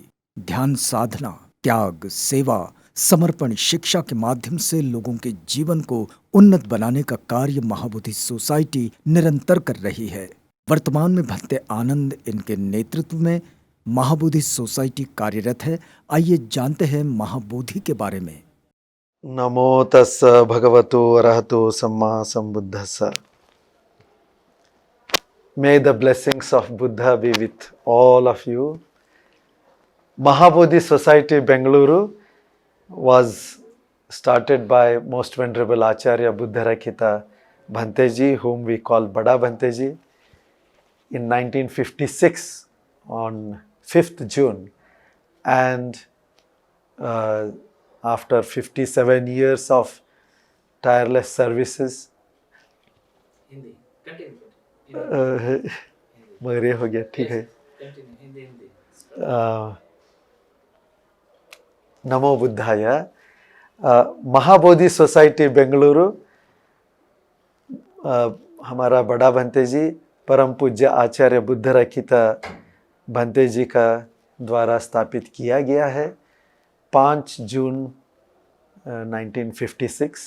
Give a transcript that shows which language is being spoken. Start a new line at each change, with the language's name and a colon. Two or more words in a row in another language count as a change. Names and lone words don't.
Hindi: ध्यान साधना, त्याग, सेवा, समर्पण, शिक्षा के माध्यम से लोगों के जीवन को उन्नत बनाने का कार्य महाबोधि सोसाइटी निरंतर कर रही है। वर्तमान में भंते आनंद इनके नेतृत्व में महाबोधि सोसाइटी कार्यरत है। आइए जानते हैं महाबोधि के बारे में।
Pali: नमो तस्स भगवतो अरहतो सम्मा संबुद्धस्स।
English: May the blessings of Buddha be with all of you. Mahabodhi Society Bengaluru was started by Most Venerable Acharya Buddharakkhita Bhanteji, whom we call Bada Bhanteji, in 1956 on 5th June. And after 57 years of tireless services, Hindi continue
Hindi: मगर हो गया ठीक है।
English: continue Hindi Hindi
Sanskrit: नमो बुद्धाय।
Hindi: महाबोधि सोसाइटी बेंगलुरु हमारा बड़ा भंते जी परम पूज्य आचार्य बुद्ध रखिता भंते जी का द्वारा स्थापित किया गया है 5 जून 1956।